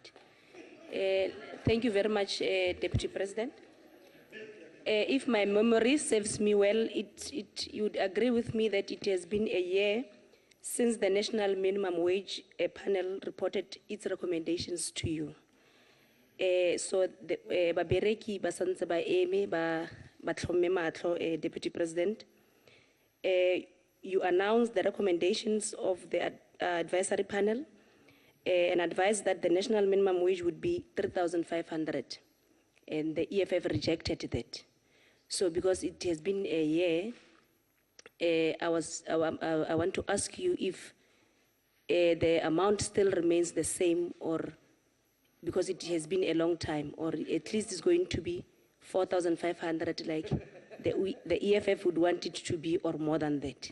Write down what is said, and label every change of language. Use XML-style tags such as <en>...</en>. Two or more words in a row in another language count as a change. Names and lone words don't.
<en>Thank you very much, Deputy President. If my memory serves me well, you would agree with me that it has been a year since the National Minimum Wage panel reported its recommendations to you.</en> <tn>So the babereki ba santse ba eme ba tlhomme matlo,</tn> <en>Deputy President. You announced the recommendations of the advisory panel and advised that the national minimum wage would be 3,500, and the EFF rejected that. So because it has been a year, I want to ask you if the amount still remains the same, or because it has been a long time, or at least it's going to be 4,500 like the EFF would want it to be, or more than that.</en>